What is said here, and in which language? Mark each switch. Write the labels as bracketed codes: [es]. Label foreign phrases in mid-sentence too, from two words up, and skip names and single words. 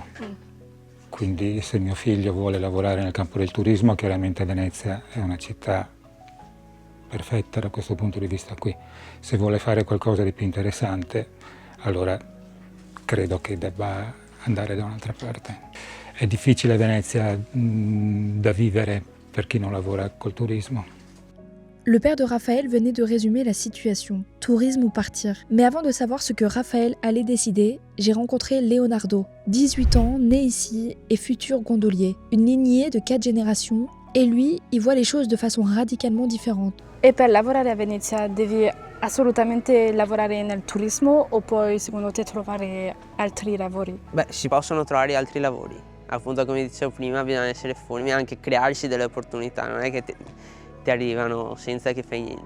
[it] Quindi se mio figlio vuole lavorare nel campo del turismo, chiaramente Venezia è una città perfetta da questo punto di vista qui. Se vuole fare qualcosa di più interessante, allora credo che debba andare da un'altra parte. È difficile Venezia da vivere per chi non lavora col turismo. [fr] Le père de Raphaël venait de résumer la situation, tourisme ou partir. Mais avant de savoir ce que Raphaël allait décider, j'ai rencontré Leonardo, 18 ans, né ici et futur gondolier. Une lignée de 4 générations, et lui, il voit les choses de façon radicalement différente. [it] E per lavorare a Venezia devi assolutamente lavorare nel turismo o puoi secondo te trovare altri lavori? Beh, si possono trovare altri lavori. Appunto, come dicevo prima, bisogna essere furbi e anche crearsi delle opportunità, non è che ti arrivano senza che fai niente.